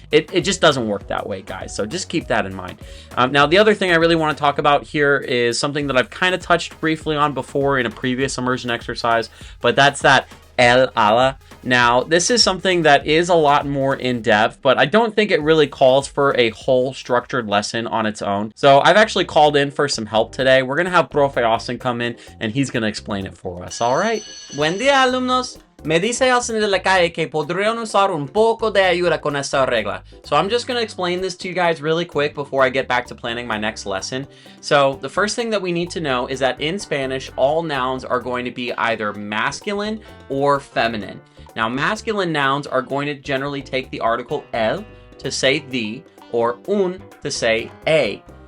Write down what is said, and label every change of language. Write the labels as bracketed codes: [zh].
[en] It just doesn't work that way, guys, so just keep that in mind. Now, the other thing I really want to talk about here is something that I've kind of touched briefly on before in a previous immersion exercise, but that's that el ala. Now, this is something that is a lot more in-depth, but I don't think it really calls for a whole structured lesson on its own. So I've actually called in for some help today. We're going to have Profe Austin come in, and he's going to explain it for us, all right? [es] Buen día, alumnos. Me dice Austin de la calle que podrían usar un poco de ayuda con esta regla. [en] So I'm just going to explain this to you guys really quick before I get back to planning my next lesson. So the first thing that we need to know is that in Spanish, all nouns are going to be either masculine or feminine. Now, masculine nouns are going to generally take the article el to say the, or un to say a.